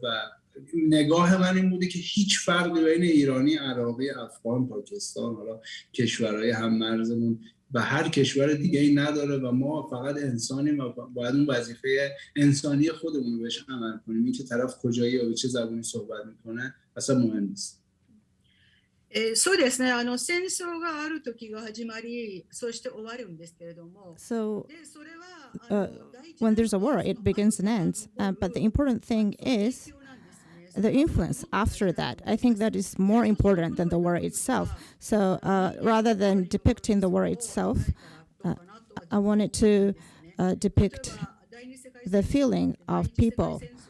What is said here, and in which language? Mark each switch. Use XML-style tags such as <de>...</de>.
<fa>و نگاه من این بوده که هیچ فرقی بین ایرانی، عراقی، افغان، پاکستان، حالا کشورهای هم مرزمون و هر کشور دیگه ای نداره و ما فقط انسانیم و باید اون وظیفه انسانی خودمون رو بهش عمل کنیم. این که طرف کجایی و به چه زبانی صحبت میکنه اصلا مهم نیست.</fa> <ja>そうですね、戦争がある時が始まり、そして終わるんですけれども、</ja> <en>So,</en> <ja>でそれは</ja> <en>when there's a war, it begins and ends. But the important thing is the influence after that. I think that is more important than the war itself. So rather than depicting the war itself, I wanted to depict the feeling of people.</en>